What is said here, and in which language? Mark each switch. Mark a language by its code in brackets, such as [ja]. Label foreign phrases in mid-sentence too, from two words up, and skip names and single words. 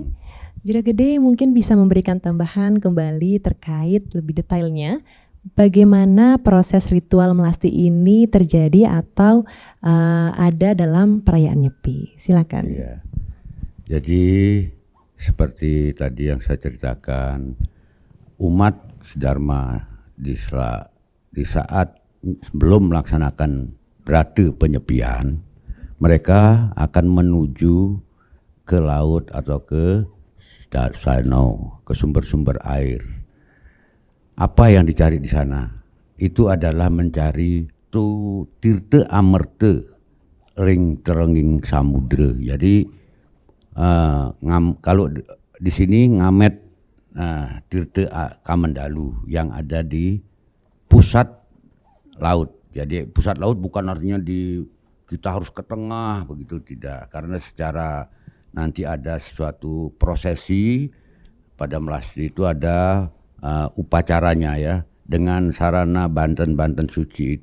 [id] Juragede mungkin bisa memberikan tambahan kembali terkait lebih detailnya bagaimana proses ritual melasti ini terjadi atau ada dalam perayaan Nyepi. Silakan. Iya. Jadi seperti tadi yang saya ceritakan, umat Dharma di saat sebelum melaksanakan brata penyepian, mereka akan menuju ke laut atau ke danau, ke sumber-sumber air. Apa yang dicari di sana? Itu adalah mencari [ban] tirta amerta ring terenging samudra. [id] Jadi kalau di sini ngamet tirta Kamandalu yang ada di pusat laut. Jadi pusat laut bukan artinya kita harus ke tengah begitu, tidak. Karena secara nanti ada suatu prosesi pada melasti itu ada upacaranya, ya, dengan sarana banten-banten suci.